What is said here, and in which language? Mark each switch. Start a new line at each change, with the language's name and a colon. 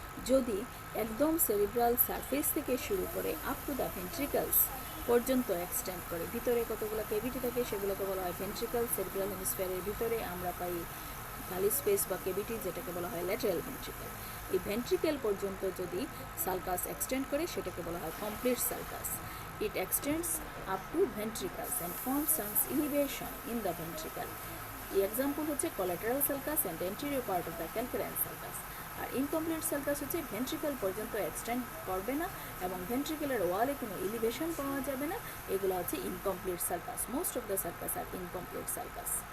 Bangla: যদি একদম cerebral surface থেকে শুরু করে
English: up to the ventricles
Bangla: পর্যন্ত এক্সটেন্ড করে, ভিতরে কতগুলো ক্যাভিটি থাকে সেগুলোকে বলা হয় ভেন্ট্রিকল। সেরিব্রাল হেমিস্ফিয়ারের ভিতরে আমরা পাই খালি স্পেস বা কেভিটি যেটাকে বলা হয় ল্যাটারাল ভেন্ট্রিকেল। এই ভেন্ট্রিকেল পর্যন্ত যদি সালকাস এক্সটেন্ড করে সেটাকে বলা হয় complete sulcus.
English: It extends up to ventricles and forms some elevation in the ventricle. The example হচ্ছে collateral sulcus and anterior part of the calcarine sulcus.
Bangla: আর incomplete sulcus হচ্ছে ventricle পর্যন্ত extend করবে না এবং ভেন্ট্রিকেলের ওয়ালে কোনো এলিভেশন পাওয়া যাবে না, এগুলো হচ্ছে incomplete sulcus.
English: Most of the sulcus are incomplete sulcus.